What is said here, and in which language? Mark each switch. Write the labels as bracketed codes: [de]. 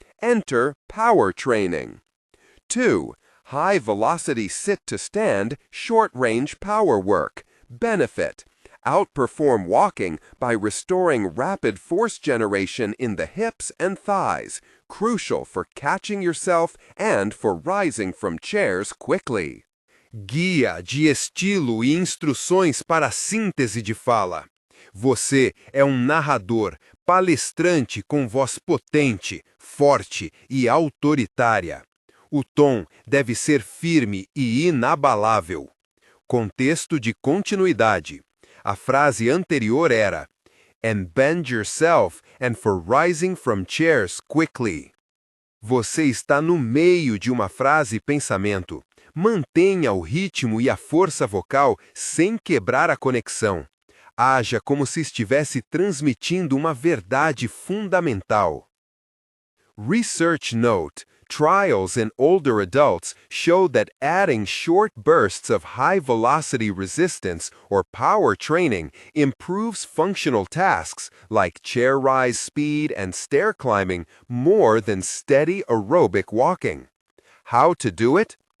[en] Enter power training. 2. High-velocity sit-to-stand, short-range power work. Benefit: outperform walking by restoring rapid force generation in the hips and thighs, crucial for catching yourself and for rising from chairs quickly. [pt] Guia de estilo e instruções para a síntese de fala. Você é um narrador, palestrante com voz potente, forte e autoritária. O tom deve ser firme e inabalável. Contexto de continuidade. A frase anterior era [en] "and bend yourself and for rising from chairs quickly". [pt] Você está no meio de uma frase-pensamento. Mantenha o ritmo e a força vocal sem quebrar a conexão. Haja como se estivesse transmitindo uma verdade fundamental. [en] Research note: trials in older adults show that adding short bursts of high-velocity resistance or power training improves functional tasks like chair rise speed and stair climbing more than steady aerobic walking. How to do it?